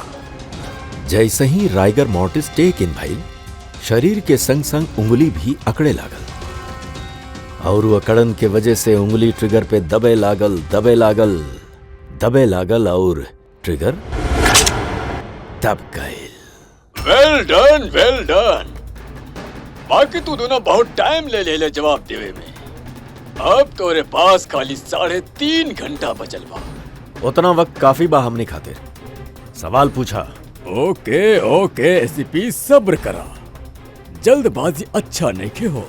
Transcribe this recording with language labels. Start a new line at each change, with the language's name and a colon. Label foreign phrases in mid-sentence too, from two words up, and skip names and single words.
Bhojpuri: जैसे ही
English: rigor mortis take in
Bhojpuri: भइल, शरीर के संग संग उंगली भी अकड़े लागल और वो अकड़न के वजह से उंगली ट्रिगर पे दबे लागल और ट्रिगर दब गए।
English: Well done, well done.
Bhojpuri: बाकी तू दोनों बहुत टाइम ले जवाब देवे में। अब तोरे पास खाली 3.5 घंटा बचल बा। उतना वक्त काफी बा हमने खातिर। सवाल पूछा।
English: OK OK
Bhojpuri: एसीपी, सब्र करा, जल्दबाजी अच्छा नहीं के हो।